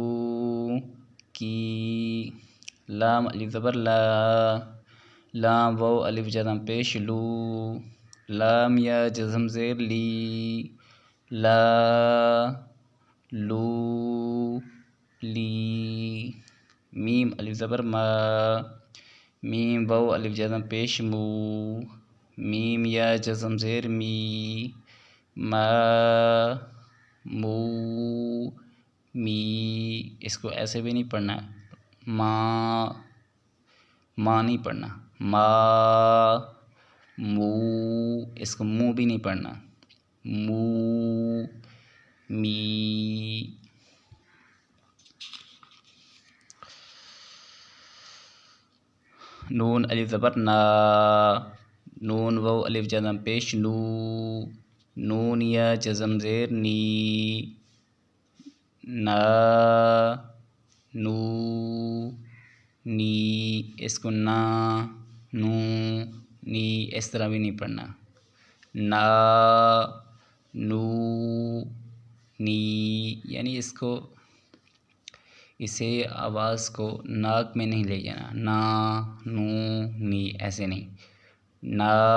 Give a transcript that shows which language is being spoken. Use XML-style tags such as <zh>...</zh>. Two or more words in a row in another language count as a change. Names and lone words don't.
<ur>کی، لام الف زبر لا، لام واو الف جزم پیش لو، لام یا جزم زیر لی، لا لو لی، میم الف زبر ما، میم واو الف جزم پیش مو، میم یا جزم زیر می، ما مو می، اس کو ایسے بھی نہیں پڑھنا، ما نہیں پڑھنا، ما مو، اس کو مو بھی نہیں پڑھنا، مو می، نون الف زبر نا، نون واو الف جزم پیش نو، نون یا جزم زیر نی، نا نو نی، اس کو نا نو نی اس طرح بھی نہیں پڑھنا، نا نو نی، یعنی اسے آواز کو ناک میں نہیں لے جانا، نا نو نی ایسے نہیں، نا</ur>